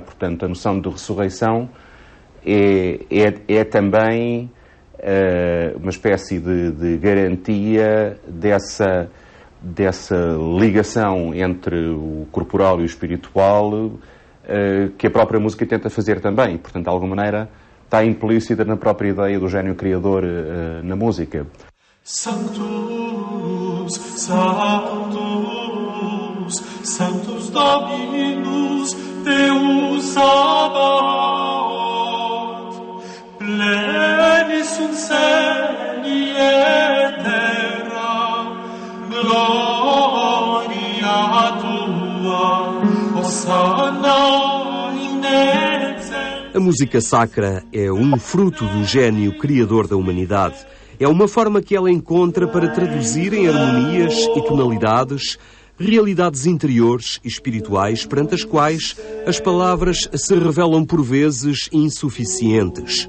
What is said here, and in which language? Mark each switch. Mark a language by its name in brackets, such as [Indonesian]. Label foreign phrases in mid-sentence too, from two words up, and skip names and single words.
[Portuguese] Portanto, a noção de ressurreição é também uma espécie de garantia dessa ligação entre o corporal e o espiritual, que a própria música tenta fazer também. Portanto, de alguma maneira, está implícita na própria ideia do gênio criador na música. [Latin] Sanctus, Sanctus, Sanctus Dominus, Deus Sabaoth, plenis sunt cieli et terra, gloria tua, Hosanna in excelsis. [Portuguese] A música sacra é um fruto do gênio criador da humanidade. É uma forma que ela encontra para traduzir em harmonias e tonalidades realidades interiores e espirituais perante as quais as palavras se revelam por vezes insuficientes.